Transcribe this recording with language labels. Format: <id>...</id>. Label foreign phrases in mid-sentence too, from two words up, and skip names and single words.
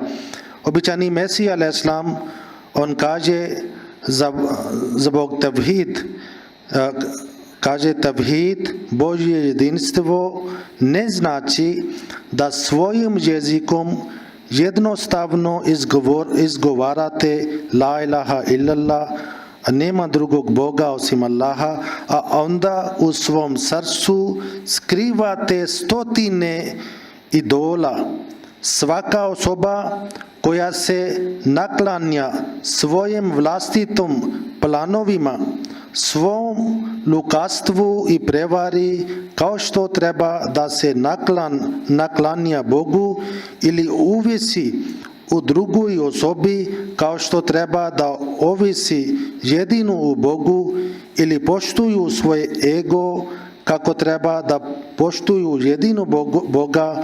<bs>Običani Mesija</bs> <ar>عليه السلام</ar> <bs>on kaže zbog tavhid, kaže tavhid, Božje jedinstvo ne znači da svojim jezikom jednostavno izgovarate</bs> <ar>لا إله إلا الله,</ar> <bs>a nema drugog Boga osim Allaha, a onda u svom srcu skrivate stotine idola. Svaka osoba koja se naklanja svojim vlastitom planovima, svom lukavstvu i prevari, kao što treba da se naklanja Bogu, ili uvisi u drugoj osobi kao što treba da ovisi jedino u Bogu, ili poštuju svoj ego kako treba da poštuju jedino Boga.</bs>